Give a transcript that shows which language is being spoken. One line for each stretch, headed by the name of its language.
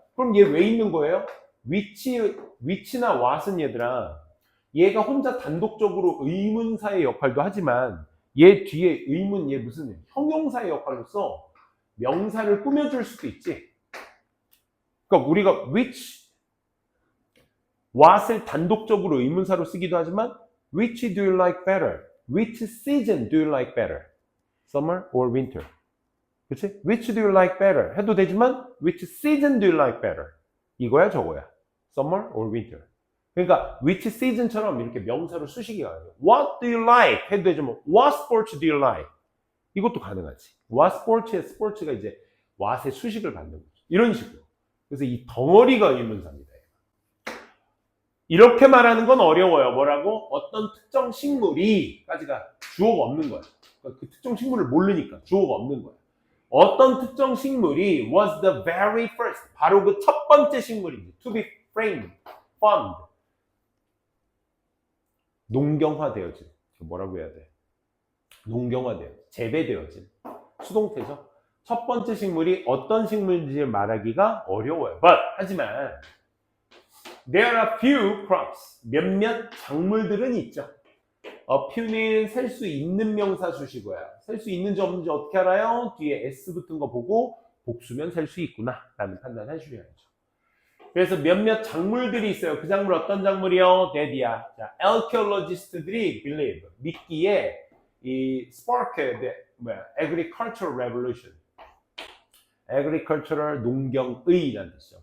Korean: 그럼 얘 왜 있는 거예요? which나 what은 얘들아, 얘가 혼자 단독적으로 의문사의 역할도 하지만 얘 뒤에 의문, 얘 무슨 형용사의 역할로서 명사를 꾸며줄 수도 있지. 그러니까 우리가 which, what을 단독적으로 의문사로 쓰기도 하지만
English: which do you like better? Which season do you like better? Summer or winter?
Korean: 그치?
English: Which do you like better?
Korean: 해도 되지만
English: which season do you like better?
Korean: 이거야 저거야.
English: Summer or winter?
Korean: 그러니까 which season처럼 이렇게 명사로 수식이 가능해요.
English: What do you like?
Korean: 해도 되지만
English: what sports do you like?
Korean: 이것도 가능하지. What sports의 sports가 이제 what의 수식을 받는 거죠. 이런 식으로. 그래서 이 덩어리가 의문사입니다. 이렇게 말하는 건 어려워요. 뭐라고? 어떤 특정 식물이까지가 주어가 없는 거야. 그러니까 그 특정 식물을 모르니까 주어가 없는 거야. 어떤 특정 식물이
English: was the very first,
Korean: 바로 그 첫 번째 식물인지
English: to be framed, farmed,
Korean: 농경화되어진, 뭐라고 해야 돼? 농경화되어진, 재배되어진 수동태죠. 첫 번째 식물이 어떤 식물인지 말하기가 어려워요. 하지만
English: there are few crops.
Korean: 몇몇 작물들은 있죠. a few는 셀 수 있는 명사 수식어야. 셀 수 있는지 없는지 어떻게 알아요? 뒤에 s 붙은 거 보고 복수면 셀 수 있구나 라는 판단 하셔야죠. 그래서 몇몇 작물들이 있어요. 그 작물 어떤 작물이요? 대디야. 자, archaeologist들이 believe, 믿기에 이 spark, agricultural revolution, agricultural 농경의라는 뜻이죠.